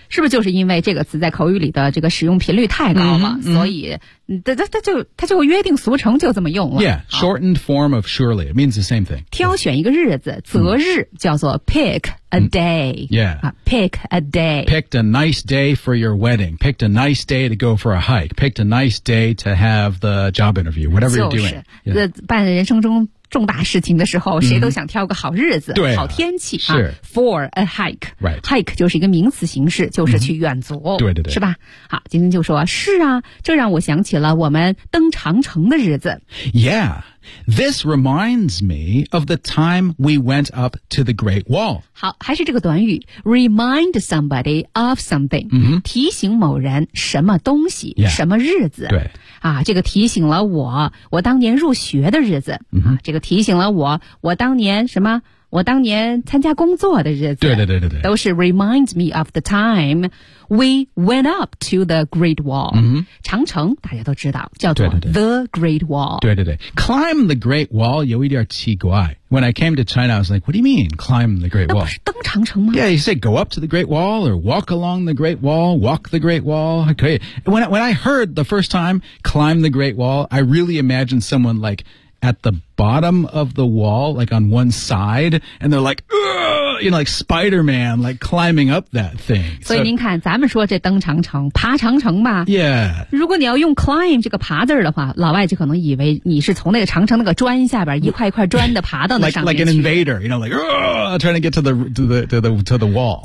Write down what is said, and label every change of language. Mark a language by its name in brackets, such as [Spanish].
[Chinese] 是不是就是因为这个词在口语里的这个使用频率太高了、所以它就约定俗成就这么用了 [English] yeah shortened form of surely it means the same thing [Chinese] 挑选一个日子择日叫做 [English] pickA day. Yeah. Pick a day. Picked a nice day for your wedding. Picked a nice day to go for a hike. Picked a nice day to have the job interview. Whatever you're doing. [Chinese] 就是、yeah. 办人生中重大事情的时候、谁都想挑个好日子、对啊、好天气、是 [English] for a hike. Right. [Chinese] Hike 就是一个名词形式就是去远足、对对对。是吧好今天就说是啊这让我想起了我们登长城的日子。 [English] Yeah. This reminds me of the time we went up to the Great Wall. [Chinese] 好还是这个短语 [English] remind somebody of something,、 [Chinese] 提醒某人什么东西、什么日子。对。啊这个提醒了我当年入学的日子。啊这个提醒了我当年什么我当年参加工作的日子。对对对对对。都是 [English] remind me of the time we went up to the Great Wall.、 [Chinese] 长城大家都知道叫做 [English] The Great Wall. [Chinese] 对对对。 [English] Climb the Great Wall [Chinese] 有一点奇怪。 [English] When I came to China, I was like, what do you mean, climb the Great Wall? [Chinese] 那不是登长城吗 [English] Yeah, you say go up to the Great Wall or walk along the Great Wall, walk the Great Wall. Okay. When I heard the first time, climb the Great Wall, I really imagined someone like at the bottom of the wall, like on one side, and they're like, you know, like Spider-Man, like climbing up that thing. [Chinese] 所以您看，咱们说这登长城、爬长城吧。 [English] Yeah. [Chinese] 如果你要用 climb 这个爬字的话，老外就可能以为你是从那个长城那个砖下边一块一块砖的爬到那上面去。 [English] like an invader, you know, like trying to get to the wall.